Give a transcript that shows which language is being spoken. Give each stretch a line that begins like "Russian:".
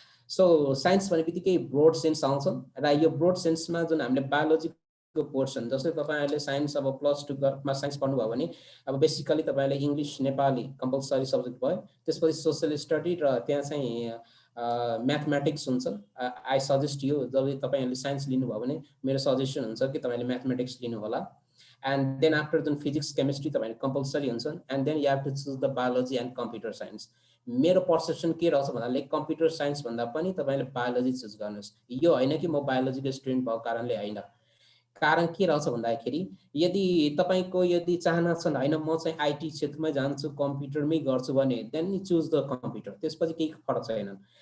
Nepali: So science भन्ने बित्तिकै broad sense आउँछ र यो ब्रोड सेन्समा जुन हामीले बायोलोजीको पोर्सन, जस्तै तपाईँहरूले साइन्स अब +2मा साइन्स पढ्नुभयो भने अब बेसिकली तपाईँहरूले इङ्ग्लिस नेपाली कम्पलसरी सब्जेक्ट भयो, त्यसपछि सोसियल स्टडी र त्यहाँ चाहिँ म्याथमेटिक्स हुन्छ।
English: I suggest you,
Nepali: जब तपाईँहरूले साइन्स लिनुभयो भने मेरो सजेसन हुन्छ कि तपाईँले म्याथमेटिक्स लिनु होला।
English: And then after then physics chemistry
Nepali: तपाईले
English: compulsory
Nepali: हुन्छ,
English: and then you have to choose the biology and computer science.
Nepali: मेरो पर्सेप्सन के रहेछ भन्नाले कम्प्युटर साइन्स भन्दा पनि तपाईले बायोलोजी चुज गर्नुस्। यो हैन कि म बायोलोजीको स्टुडेन्ट भएको कारणले हैन, कारण के रहेछ भन्दाखेरि यदि तपाईको यदि चाहना छ हैन म चाहिँ आईटी क्षेत्रमै जान्छु कम्प्युटरमै गर्छु भने
English: then choose the computer,
Nepali: त्यसपछि केही फरक छैन।